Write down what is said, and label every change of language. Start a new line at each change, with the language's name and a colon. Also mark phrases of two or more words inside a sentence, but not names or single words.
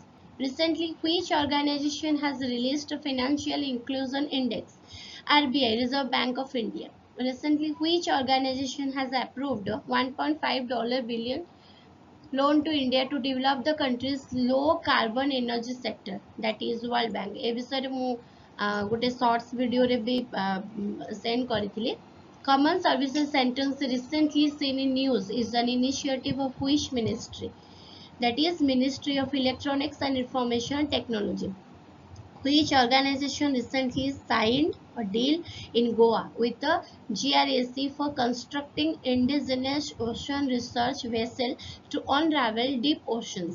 English: Recently which organization has released a financial inclusion index? RBI, Reserve Bank of India. Recently which organization has approved $1.5 billion loan to India to develop the country's low carbon energy sector? That is World Bank.
Odia: ଏ ବିଷୟ ରେ ମୁ ଗୋଟେ
English: shorts video
Odia: ରେ ଭି ସେଣ୍ଡ କରିଥିଲି।
English: Common Services Centers recently seen in news is an initiative of which ministry? That is Ministry of Electronics and Information Technology. Which organization recently signed a deal in Goa with the GRAC for constructing indigenous ocean research vessel to unravel deep oceans?